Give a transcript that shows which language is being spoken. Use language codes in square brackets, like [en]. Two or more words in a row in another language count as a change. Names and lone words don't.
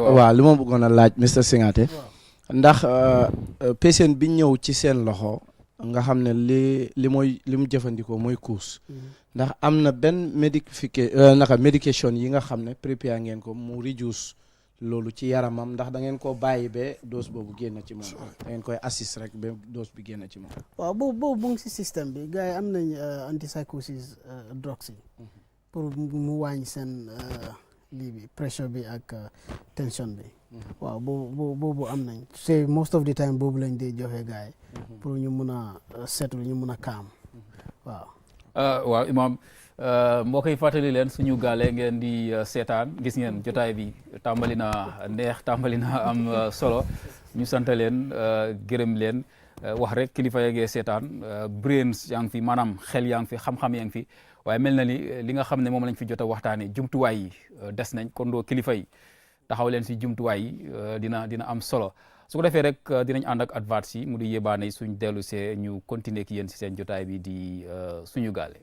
[wo] waaw li ma bëggoon a laaj Mr Singate ndax patient bi ñëw ci seen loxo nga xam ne li mu jëfandikoo mooy KUSH ndax am na benn medication yi nga xam ne prépare ngeen ko mu reduce loolu ci yaramam ndax da ngeen koo bàyyi ba dose boobu génn ci moom da ngeen koy assist rek ba dose bi génn ci moom waaw boobu bu ngi si système bi gars yi am nañ [en] antipsychosis drugs [wo] yi pour mu wàññi seen lii bi pressure bi ak tension bi waaw boobu am nañ c'est [en] most of the time [wo] boobu lañ dee joxe gars yi pour ñu mun a seetlu ñu mun a kaam waaw imam mbokk yi fàttali leen suñu gaale ngeen di seetaan gis ngeen jotaay bi tàmbali na neex tàmbali na am solo ñu sant leen gërëm leen wax rek kilifa ya ngee seetaan brains yaa ngi fi maanaam xel yaa ngi fi xam-xam yaa ngi fi waaye mel na ni li nga xam ne moom lañ fi jot a waxtaanee jumtuwaay yi des nañ kon doo kilifa yi taxaw leen si jumtuwaay yi dina am solo su ko defee rek dinañ ànd ak advert yi mu di yébaane suñ dellu see ñu continuer ki yéen si seen jotaay bi di suñu gaale.